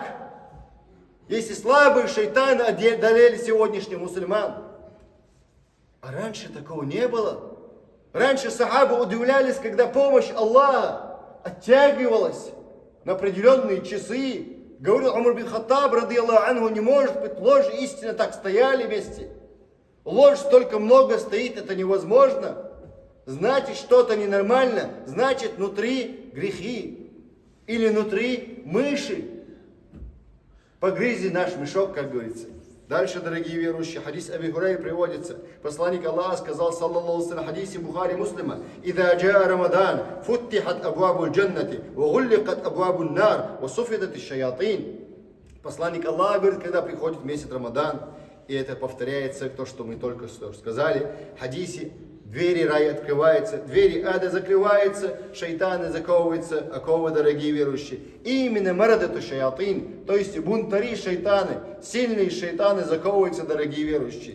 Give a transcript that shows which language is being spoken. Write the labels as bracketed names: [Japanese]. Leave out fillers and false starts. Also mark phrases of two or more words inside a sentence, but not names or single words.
[Russian] Если слабые шайтаны одолели сегодняшних мусульман. А раньше такого не было. Раньше сахабы удивлялись, когда помощь Аллаха оттягивалась на определенные часы. Говорил Умар бин Хаттаб, [Arabic] رضي الله عنه, [Russian] не может быть ложь и истина так стояли вместе. Ложь столько много стоит, это невозможно. Значит, что-то ненормально, значит, внутри грехи. Или внутри мыши. Погрызи наш мешок, как говорится. Дальше, дорогие верующие, хадис Аби Хурайры приводится. Посланник Аллаха сказал, [Arabic] صلى الله عليه وسلم, хадисе Бухари Муслима: «إذا جاء رمضان فتحت أبواب الجنة وغلقت أبواب النار وصفدت الشياطين». [Russian] Посланник Аллаха говорит, когда приходит месяц Рамадан, и это повторяется, то, что мы только что сказали, в хадисе, двери рая открываются, двери ада закрываются, шайтаны заковываются, оковы, дорогие верующие. И именно [Arabic] مردة الشياطين, [Russian] то есть бунтари шайтаны, сильные шайтаны заковываются, дорогие верующие.